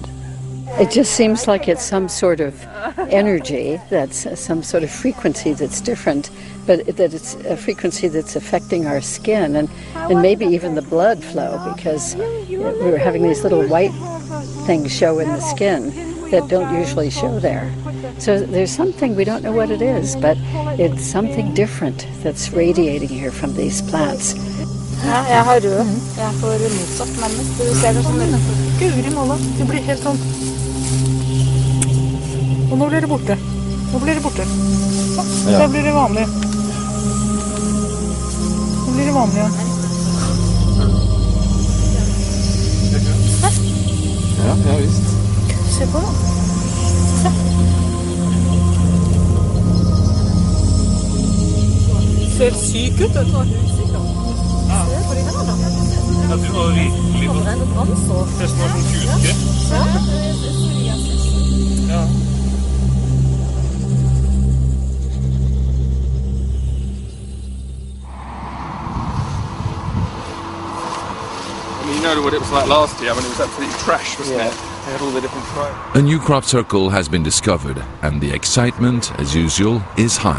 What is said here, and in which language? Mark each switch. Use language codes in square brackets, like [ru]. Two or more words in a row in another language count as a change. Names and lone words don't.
[en] It just seems like it's some sort of energy, that's some sort of frequency that's different, but that it's a frequency that's affecting our skin and maybe even the blood flow, because we're having these little white things show in the skin that don't usually show there. So there's something, we don't know what it is, but it's something different that's radiating here from these plants. [no] Ja, jeg har rød. Jeg får motsatt nærmest. Du ser det som Guri malla. Det blir helt sånn. Og nå blir det borte. Nå blir det borte. Så, ja. Da blir det vanlig. Nå blir det vanlig, ja. Ja, ja visst. Se på det. Se. Ser syk ut, vet du. Ja, du var virkelig på nesten var som kuske. Ja. [en] You know what it was like last year when it was absolutely trash, wasn't it? They had all the different tribes. A new crop circle has been discovered, and the excitement, as usual, is high.